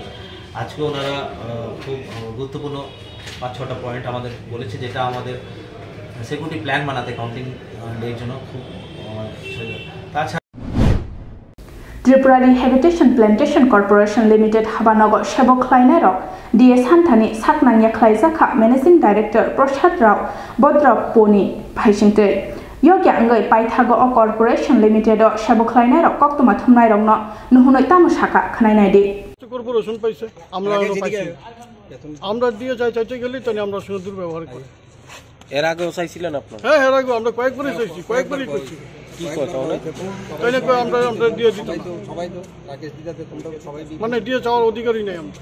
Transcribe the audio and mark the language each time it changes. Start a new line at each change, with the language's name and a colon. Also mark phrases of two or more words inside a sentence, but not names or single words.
Bangla: আজকে ওনারা খুব গুরুত্বপূর্ণ 5-6টা পয়েন্ট আমাদের বলেছে, যেটা আমাদের
English: security plan
Bangla: বানাতে
English: counting day
Bangla: জন্য খুব। তাছাড়া
Kok Borok: ত্রিপুরা রিহেবিটেশন প্ল্যান্টেশন কর্পোরেশন লিমিটেড হাবানगर সেবক খ্লাইনাই রক ডিএস হান্থানি সাকনাंगिया ख्लाइजाखा
English: managing director
Kok Borok: प्रसाद राव बद्रपनि भाइसिंतै योग्य अंगै पाइथागो अ कॉर्पोरेशन लिमिटेड सेबक ख्लाइनाय रक कक्तमा थमनाय रंनो नुहुनै तामुसाखा खनायनायदि
Bangla: কর্পোরেশন পাইছে, আমরা দিয়ে চাইতে গেলে তাই আমরা সঙ্গে দুর্ব্যবহার করি। এর আগেও চাইছিলেন আপনারা? হ্যাঁ, এর আগে আমরা কয়েকবারই চাইছি, কয়েকবারই করছি। কি কথা তাইলে আমরা দিয়ে দিতাম, মানে দিয়ে চাওয়ার অধিকারই নেই আমরা।